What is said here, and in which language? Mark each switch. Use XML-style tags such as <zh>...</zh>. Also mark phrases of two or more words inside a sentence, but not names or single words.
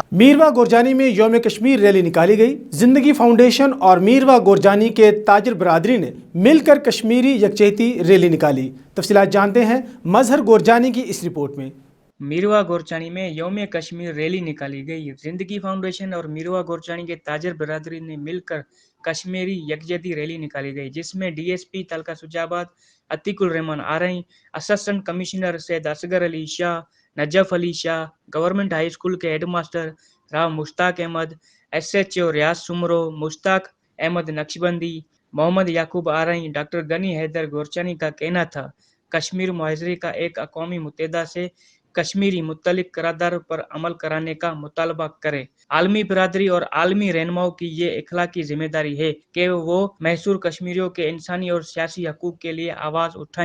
<ur>میروا گورجانی میں یوم کشمیر ریلی نکالی گئی۔ زندگی فاؤنڈیشن اور میروا گورجانی کے تاجر برادری نے مل کر کشمیری یکجہتی ریلی نکالی. تفصیلات جانتے ہیں مظہر گورجانی کی اس رپورٹ میں. میروا گورچانی میں یوم کشمیر ریلی نکالی گئی. زندگی فاؤنڈیشن اور میروا گورچانی کے تاجر برادری نے مل کر کشمیری یکجہتی ریلی نکالی گئی، جس میں ڈی ایس پی تلکہ شجاع آباد عتیق الرحمان آرائیں,</ur> <en>assistant commissioner</en> <ur>سید اصغر علی شاہ، نجف علی شاہ, नजफ अली शाह, گورنمنٹ ہائی اسکول کے ہیڈ ماسٹر راؤ مشتاق احمد، ایس ایچ او ریاض سومرو، مشتاق احمد نقشبندی، محمد یعقوب آرائیں، ڈاکٹر غنی حیدر گورچانی کا کہنا تھا کشمیر معاہدے کا ایک اقوام متحدہ سے کشمیری متعلق قرارداد پر عمل کرانے کا مطالبہ کرے. عالمی برادری اور عالمی رہنماؤں کی یہ اخلاقی ذمہ داری ہے کہ وہ محصور کشمیریوں کے انسانی اور سیاسی حقوق کے لیے آواز اٹھائیں.</ur>